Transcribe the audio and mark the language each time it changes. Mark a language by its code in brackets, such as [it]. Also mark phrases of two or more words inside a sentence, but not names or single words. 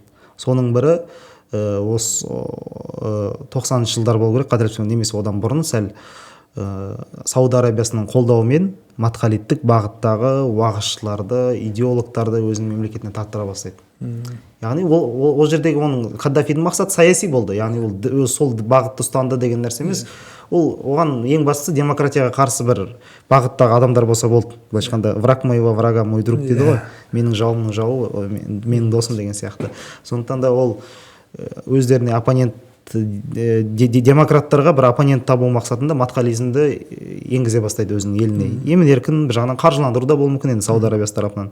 [kk] Соның бірі осы 90-шы жылдар болу керек, қателеспесем, немесе одан бұрын сәл Сауд Арабиясының қолдауымен матхалиттік бағыттағы уағызшыларды, идеологтарды өзінің мемлекетіне тарттыра бастайды. Яғни ол жердегі оның Каддафидің мақсаты саяси болды. Яғни ол сол бағытты ұстанды деген нәрсе емес. Ол оған ең бастысы демократияға қарсы бір бағыттағы адамдар болса болды. Былайша айтқанда [ru] враг моего врага мой друг [kk] дейді ғой. Менің жауымның жауы менің досым деген сияқты. Сондықтан да ол өздеріне оппонент демократтарға бір оппонент табу мақсатында матхализмді енгізе бастайды өзінің еліне. Емін еркін бір жағынан қаржыландыру да болуы мүмкін енді Сауд Арабиясы тарапынан.